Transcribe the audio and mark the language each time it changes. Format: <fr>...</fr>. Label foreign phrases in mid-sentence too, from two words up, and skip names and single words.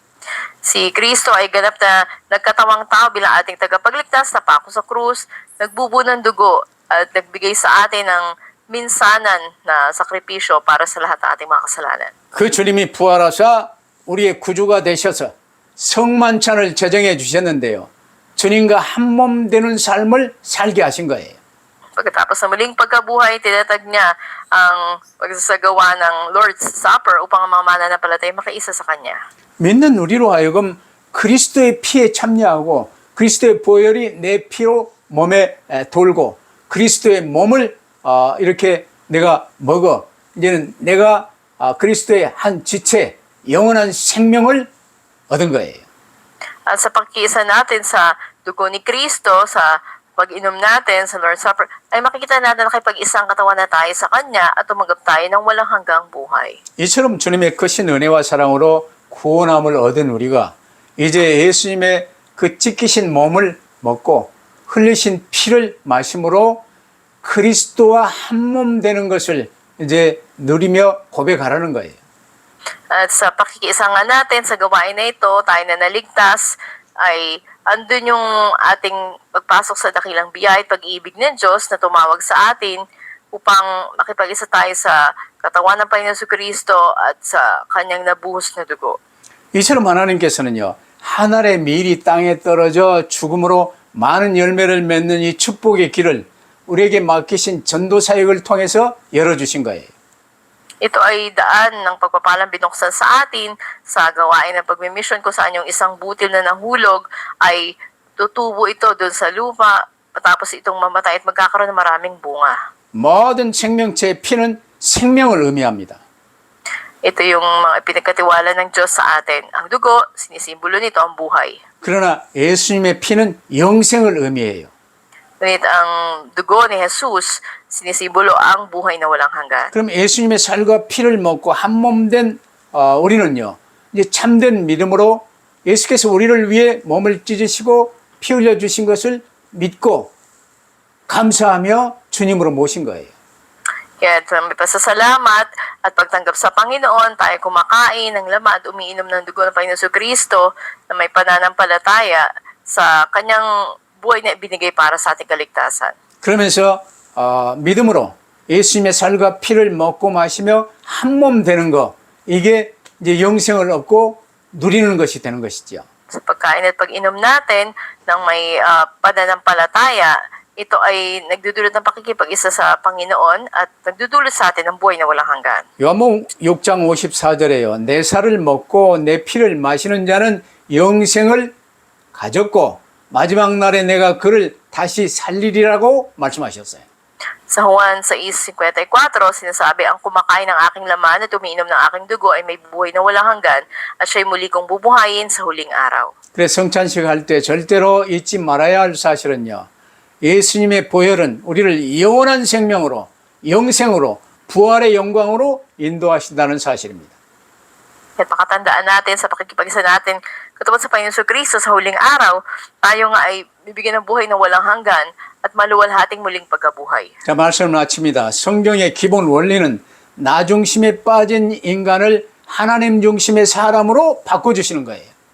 <tl>Si Kristo ay ganap na nagkatawang tao bilang ating tagapagligtas, napako sa krus, nagbubuo ng dugo at nagbigay sa atin ng minsanan na sakripisyo para sa lahat ng ating mga kasalanan.</tl> <ko>그 주님이 부활하사 우리의 구주가 되셔서 성만찬을 제정해 주셨는데요. 주님과 한 몸 되는 삶을 살게 하신 거예요.</ko> <tl>Pagkatapos ng muling pagkabuhay, tinatag niya ang pagsasagawa ng</tl> <en>Lord's Supper</en> <tl>upang ang mga mananampalataya makaisa sa Kanya.</tl> <ko>믿는 우리로 하여금 그리스도의 피에 참여하고 그리스도의 보혈이 내 피로 몸에 돌고 그리스도의 몸을 이렇게 내가 먹어 이제는 내가 그리스도의 한 지체 영원한 생명을 얻은 거예요.</ko> <tl>At sa pagkiisa natin sa dugo ni Kristo, sa pag-inom natin sa</tl> <en>Lord's Supper,</en> <tl>ay makikita natin na kapag-isang katawan na tayo sa Kanya at tumanggap tayo ng walang hanggang buhay.</tl> <ko>이처럼 주님의 크신 은혜와 사랑으로 구원함을 얻은 우리가 이제 예수님의 그 찢기신 몸을 먹고 흘리신 피를 마심으로 그리스도와 한 몸 되는 것을 이제 누리며 고백하라는 거예요.</ko> <tl>At sa pakikisa nga natin sa gawain na ito, tayo na naligtas, ay andun yung ating pagpasok sa dakilang biyaya at pag-ibig ng Diyos na tumawag sa atin upang makipag-isa tayo sa katawan ng Panginoon Kristo at sa kanyang nabuhos na dugo.</tl> <ko>이처럼 하나님께서는요, 하늘의 밀이 땅에 떨어져 죽음으로 많은 열매를 맺는 이 축복의 길을 우리에게 맡기신 전도 사역을 통해서 열어주신 거예요.</ko> <tl>Ito ay daan ng pagpapalang binuksan sa atin sa gawain ng pagmimission kung saan yung isang butil na nahulog ay tutubo ito doon sa lupa patapos itong mamatay at magkakaroon ng maraming bunga.</tl> <ko>모든 생명체의 피는 생명을 의미합니다.</ko> <tl>Ito yung mga pinagkatiwala ng Diyos sa atin. Ang dugo, sinisimbolo nito ang buhay.</tl> <ko>그러나 예수님의 피는 영생을 의미해요.</ko> <tl>Ngunit ang dugo ni Jesus, sinisimbolo ang buhay na walang hanggan.</tl> <ko>그럼 예수님의 살과 피를 먹고 한 몸 된 우리는요, 이제 참된 믿음으로 예수께서 우리를 위해 몸을 찢으시고 피 흘려 주신 것을 믿고 감사하며 주님으로 모신 거예요.</ko> <tl>Kaya may pasasalamat at pagtanggap sa Panginoon, tayo kumakain ng laman at umiinom ng dugo ng Panginoon Kristo na may pananampalataya sa kanyang buhay na ibinigay para sa ating kaligtasan.</tl> <ko>그러면서 믿음으로 예수님의 살과 피를 먹고 마시며 한 몸 되는 거, 이게 이제 영생을 얻고 누리는 것이 되는 것이죠.</ko> <tl>Sa pagkain at pag-inom natin ng may pananampalataya, ito ay nagdudulot ng pakikipag-isa sa Panginoon at nagdudulot sa atin ng buhay na walang hanggan.</tl> <ko>요한복음 6장 54절에요. 내 살을 먹고 내 피를 마시는 자는 영생을 가졌고 마지막 날에 내가 그를 다시 살리리라고 말씀하셨어요.</ko> <tl>Sa Juan 6:54, sinasabi, ang kumakain ng aking laman at umiinom ng aking dugo ay may buhay na walang hanggan at siya'y muli kong bubuhayin sa huling araw.</tl> <ko>그래서 성찬식 할 때 절대로 잊지 말아야 할 사실은요. 예수님의 보혈은 우리를 영원한 생명으로, 영생으로, 부활의 영광으로 인도하신다는 사실입니다.</ko> <tl>At pakatandaan natin sa pakikipag-isa natin katulad sa Panginoon Kristo sa huling araw, tayo nga ay bibigyan ng buhay na walang hanggan at maluwalhating muling pagkabuhay.</tl> <ko>자, 말씀을 마칩니다. 성경의 기본 원리는 나 중심에 빠진 인간을 하나님 중심의 사람으로 바꿔주시는 거예요.</ko>